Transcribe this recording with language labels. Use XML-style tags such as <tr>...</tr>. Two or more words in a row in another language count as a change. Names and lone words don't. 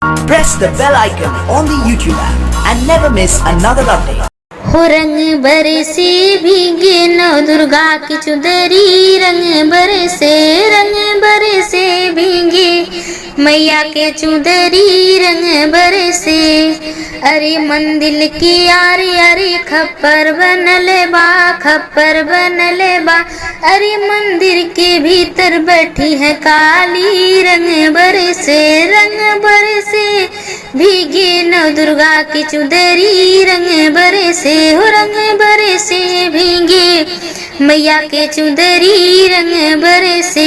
<en>Press the bell icon on the YouTube app and never miss another update.</en> <bho>हो रंग बरसे भीगे नौ दुर्गा की चुदरी, रंग बरसे भीगे मैया के चुदरी, रंग बरसे। अरे मंदिर की यारी अरे खप्पर बनले बा, अरे मंदिर के भीतर बैठी है काली, रंग बरसे भीगे नौ दुर्गा की चुदरी, रंग बरसे हो रंग बरसे भीगे मैया के चुदरी, रंग बरसे।</bho>